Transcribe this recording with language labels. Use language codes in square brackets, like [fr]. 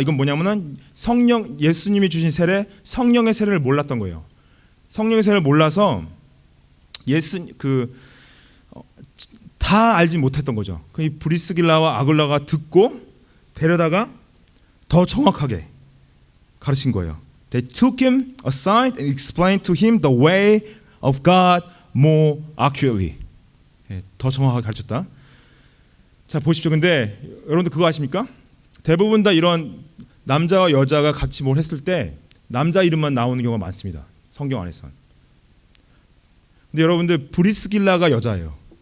[ko] 이건 뭐냐면은 예수님이 주신 세례, 성령의 세례를 몰랐던 거예요. 성령의 세례를 몰라서 다 알지 못했던 거죠. 그 브리스길라와 아굴라가 듣고 데려다가 더 정확하게 가르친 거예요. [en] They took him aside and explained to him the way of God more accurately. [ko] 더 정확하게 가르쳤다. 자, 보십시오. 근데 여러분들 그거 아십니까? 대부분 다 이런 남자와 여자가 같이 뭘 했을 때 남자 이름만 나오는 경우가 많습니다. 성경 안에선. 근데 여러분들 브리스길라가 여자예요.